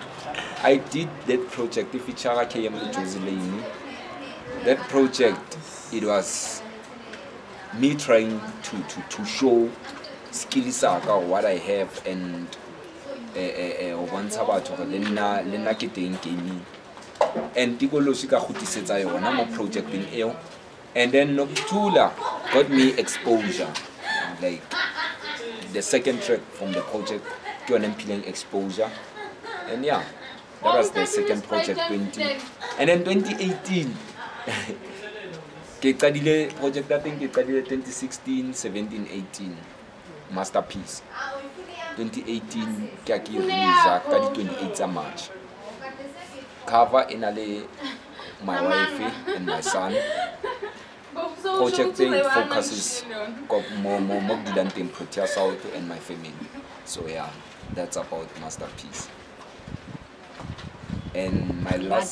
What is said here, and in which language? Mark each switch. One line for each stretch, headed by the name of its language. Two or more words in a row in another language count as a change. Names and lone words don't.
English: I did that project, Ifichara, KM, and Josie Lane. That project, it was me trying to show skills what I have and once about Lena getting gaming.
Northern Sotho: and tikoloshi ka khutisetsa yona mo projecting eo.
English: And then Noctula got me exposure, like the second track from the project, to an MPLing exposure. And yeah, that was the second project 20. And then 2018, ke project I think 2016, 17, 18, Masterpiece. 2018,
Northern Sotho: ke release ka di 28 March.
English: Cover in my wife and my son. Project focuses more in Protea South and my family. So yeah, that's about Masterpiece. And my last